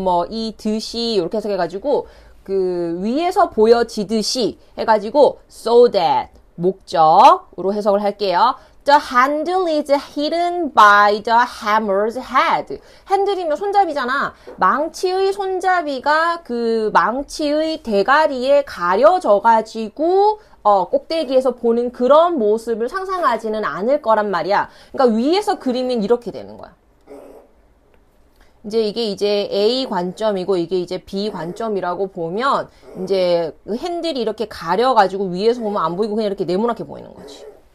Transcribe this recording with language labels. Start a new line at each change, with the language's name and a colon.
Korean: 이 듯이, 이렇게 해석해가지고, 그, 위에서 보여지듯이 해가지고,
English: so that,
Korean: 목적으로 해석을 할게요.
English: The handle is hidden by the hammer's head.
Korean: 핸들이면 손잡이잖아. 망치의 손잡이가 그 망치의 대가리에 가려져가지고 꼭대기에서 보는 그런 모습을 상상하지는 않을 거란 말이야. 그러니까 위에서 그리면 이렇게 되는 거야. 이게 이제 A 관점이고 이게 이제 B 관점이라고 보면 이제 핸들이 이렇게 가려가지고 위에서 보면 안 보이고 그냥 이렇게 네모나게 보이는 거지.